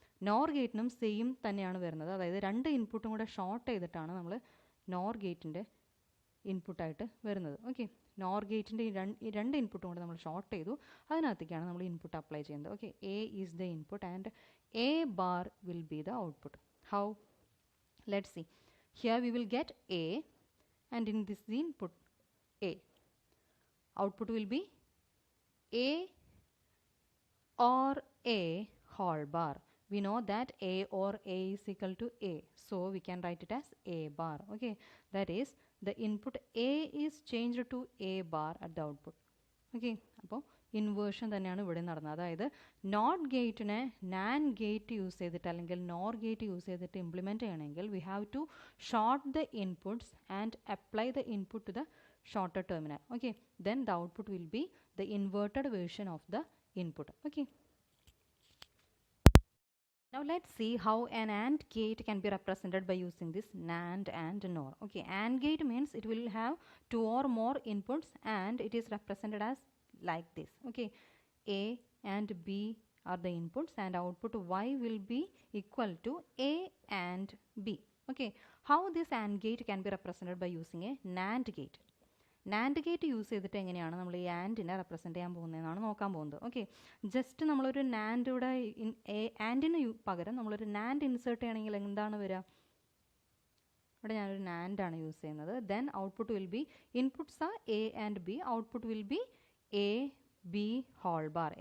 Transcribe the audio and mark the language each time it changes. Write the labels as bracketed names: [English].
[Malayalam] Nor ഗേറ്റിനും same തന്നെയാണ് വരുന്നത്, അതായത് 2 ഇൻപുട്ടും കൂടെ ഷോർട്ട് ചെയ്തിട്ടാണ് നമ്മൾ നോർ ഗേറ്റിൻ്റെ ഇൻപുട്ടായിട്ട് വരുന്നത്. ഓക്കെ, നോർ ഗേറ്റിൻ്റെ ഈ 2 ഇൻപുട്ടും കൂടെ നമ്മൾ ഷോർട്ട് ചെയ്തു, അതിനകത്തേക്കാണ് നമ്മൾ ഇൻപുട്ട് അപ്ലൈ ചെയ്യുന്നത്. [English] Okay, A is the input and A bar will be the output. How? Let's see. Here we will get A and in this the input A. Output will be A or A whole bar. We know that A or A is equal to A, so we can write it as A bar. Okay, that is the input A is changed to A bar at the output. [Malayalam] Okay, അപ്പോൾ inversion തന്നെയാണ് ഇവിടെ നടന്നത്. അതായത് not ഗേറ്റിനെ NAND gate use ചെയ്തിട്ട് അല്ലെങ്കിൽ nor gate use ചെയ്തിട്ട് implement ചെയ്യണമെങ്കിൽ [English] We have to short the inputs and apply the input to the shorter terminal. Okay, then the output will be the inverted version of the input. Okay, now let's see how an AND gate can be represented by using this NAND and NOR. Okay, AND gate means it will have 2 or more inputs and it is represented as like this. Okay, A and B are the inputs and output y will be equal to a and b. Okay, how this AND gate can be represented by using a NAND gate. [Malayalam] NAND gate use ചെയ്തിട്ട് എങ്ങനെയാണ് നമ്മൾ ഈ ആൻഡിനെ represent ചെയ്യാൻ പോകുന്നതെന്നാണ് നോക്കാൻ പോകുന്നത്. Okay, just നമ്മളൊരു NAND ഇവിടെ ആൻഡിന് പകരം നമ്മളൊരു നാൻഡ് ഇൻസേർട്ട് ചെയ്യണമെങ്കിൽ എന്താണ് വരിക? ഇവിടെ ഞാനൊരു നാൻഡ് ആണ് യൂസ് ചെയ്യുന്നത്. [English] Then output will be, inputs are A and B, output will be A B whole bar.